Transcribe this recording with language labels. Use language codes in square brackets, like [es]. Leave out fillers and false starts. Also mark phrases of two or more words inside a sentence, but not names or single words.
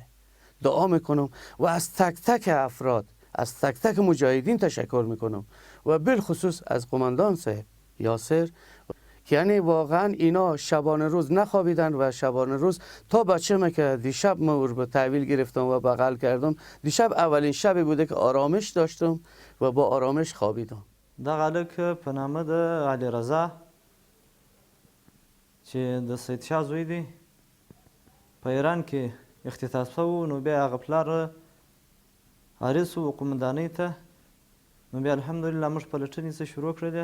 [fa] دعا میکنم و از تک تک افراد، از تک تک مجاهدین تشکر میکنم و بالخصوص از قماندان صاحب یاسر که یعنی واقعا اینا شبانه روز نخوابیدن و شبانه روز تا بچه ما که دیشب ما رو به تحویل گرفتم و بغل کردم، دیشب اولین شبی بوده که آرامش داشتم و با آرامش خوابیدم. [ps] دغه هلک په نامه د علیرضا چې د سیدشاه زوی دی په ایران کې اختطاف شوی، نو بیا هغه پلار حریص و قومندانۍ ته، نو بیا الحمدلله موږ پلټنې څه شروع کړلې.